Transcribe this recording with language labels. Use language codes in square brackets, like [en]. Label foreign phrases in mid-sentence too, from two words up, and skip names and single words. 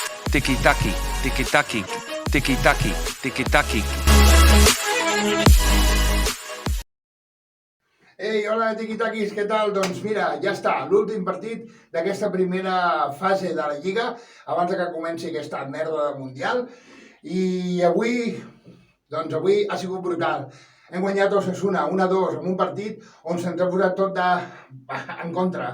[ca] tiki-taki, tiki-taki, tiki-taki, tiki-taki. Ei, hola, tiquitaquis, què tal? Doncs mira, ja està, l'últim partit d'aquesta primera fase de la Lliga, abans que comenci aquesta merda de Mundial. I avui ha sigut brutal. Hem guanyat Osasuna 1-2 en un partit on se'ns ha posat tot en contra.